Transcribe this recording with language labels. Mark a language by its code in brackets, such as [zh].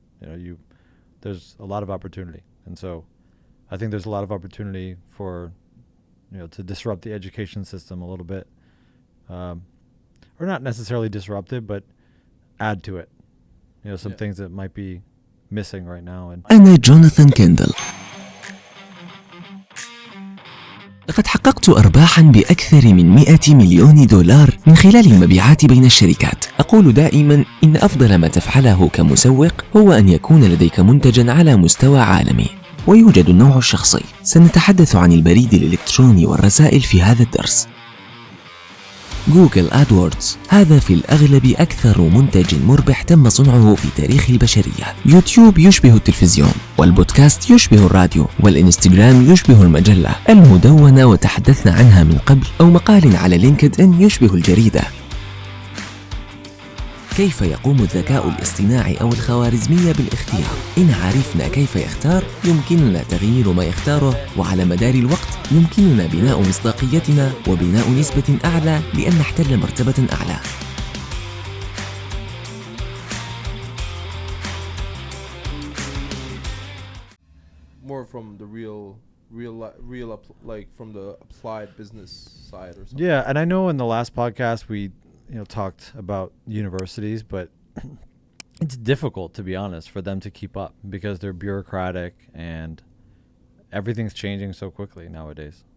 [en] You know, there's a lot of opportunity. And so I think there's a lot of opportunity for, you know, to disrupt the education system a little bit. Or not necessarily disrupt it, but add to it. You know, some Yeah. things that might be missing right now. And [ar] أنا جوناثان كندل. لقد حققت أرباحاً بأكثر من 100 مليون دولار من خلال المبيعات بين الشركات. أقول دائماً إن أفضل ما تفعله كمسوق هو أن يكون لديك منتجاً على مستوى عالمي. ويوجد النوع الشخصي. سنتحدث عن البريد الإلكتروني والرسائل في هذا الدرس. جوجل آدوردز، هذا في الأغلب أكثر منتج مربح تم صنعه في تاريخ البشرية. يوتيوب يشبه التلفزيون، والبودكاست يشبه الراديو، والإنستغرام يشبه المجلة المدونة وتحدثنا عنها من قبل، أو مقال على لينكد إن يشبه الجريدة. كيف يقوم الذكاء الاصطناعي أو الخوارزمية بالاختيار؟ إن عرفنا كيف يختار يمكننا تغيير ما يختاره، وعلى مدار الوقت يمكننا بناء مصداقيتنا وبناء نسبة أعلى لأن نحتل مرتبة أعلى. [en] More from the like from the applied business side or something. Yeah, and I know in the last podcast we talked about universities, but it's difficult, to be honest, for them to keep up because they're bureaucratic and everything's changing so quickly nowadays.